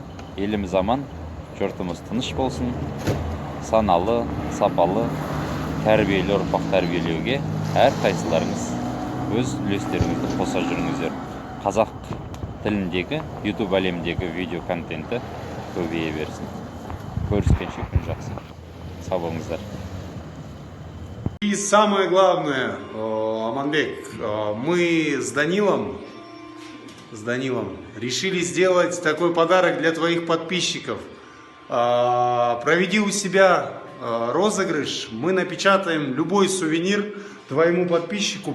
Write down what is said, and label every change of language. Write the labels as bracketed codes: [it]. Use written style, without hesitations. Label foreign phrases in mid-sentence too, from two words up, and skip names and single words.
[kk] Еліміз аман, жұртымыз тыныш болсын. Саналы, сапалы, тәрбиелі ұрпақ тәрбиелеуге әрқайсыларыңыз өз үлестеріңізді қоса жүріңіздер. Қазақ тіліндегі, YouTube әлемдегі видео контенті көбейе берсін. Көріскенше күн жақсы. Сау болыңыздар. [ru] И самое главное, Аманбек, мы с Данилом решили сделать такой подарок для твоих подписчиков. Проведи у себя розыгрыш, мы напечатаем любой сувенир твоему подписчику.